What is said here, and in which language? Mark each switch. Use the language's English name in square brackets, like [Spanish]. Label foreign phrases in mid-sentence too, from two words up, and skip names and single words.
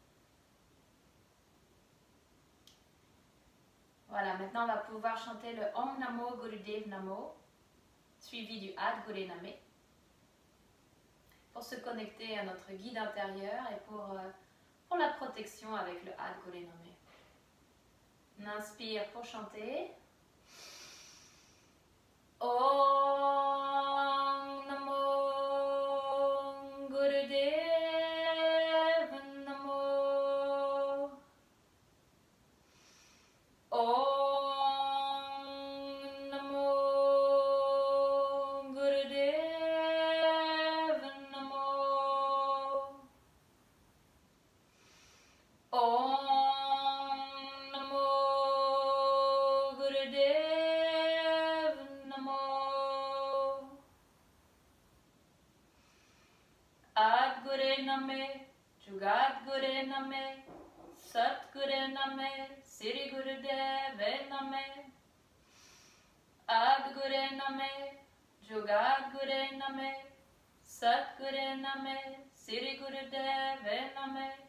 [French] Voilà, maintenant on va pouvoir chanter le [Punjabi] ਓਮ ਨਮੋ ਗੁਰਦੇਵ ਨਮੋ, [French] suivi du [Punjabi] ਆਦਿ ਗੁਰੇ ਨਮਹ, [French] pour se connecter à notre guide intérieur et pour la protection avec le [Punjabi] ਆਦਿ ਗੁਰੇ ਨਮਹ. [French] On inspire pour chanter. [Punjabi] ਓਮ ਨਮੋ ਗੁਰਦੇਵ ਨਮੋ. ਓਮ ਨਮੋ ਗੁਰਦੇਵ ਨਮੋ. ਓਮ ਨਮੋ ਗੁਰਦੇਵ ਨਮੋ. ਆਦਿ ਗੁਰੇ ਨਮਹ, ਜੁਗਾਦਿ ਗੁਰੇ ਨਮਹ, ਸਤਿ ਗੁਰੇ ਨਮਹ, ਸਿਰੀ ਗੁਰਦੇਵ ਨਮਹ. ਆਦਿ ਗੁਰੇ ਨਮਹ, ਜੁਗਾਦਿ ਗੁਰੇ ਨਮਹ, ਸਤਿ ਗੁਰੇ ਨਮਹ, ਸਿਰੀ ਗੁਰਦੇਵ ਨਮਹ.